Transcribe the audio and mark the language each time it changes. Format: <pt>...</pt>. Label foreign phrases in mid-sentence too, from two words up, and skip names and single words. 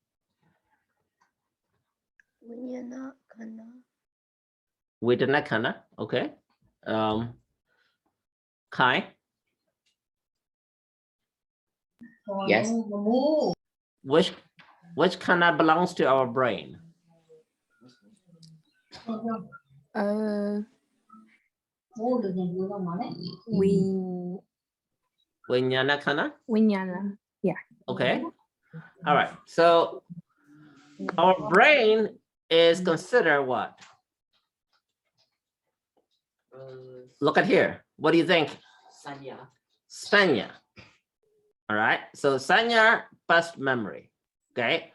<pi>Vedana Kanda, okay. Kai.</pi> <en>Yes. Which Kanda belongs to our brain?</en> <pi>Vijnana Kanda?</pi> <en>Vijnana. Yeah. Okay. All right. So our brain is considered what? Look at here. What do you think? Sanya. Sanya. All right. So Sanya, past memory. Okay.</en>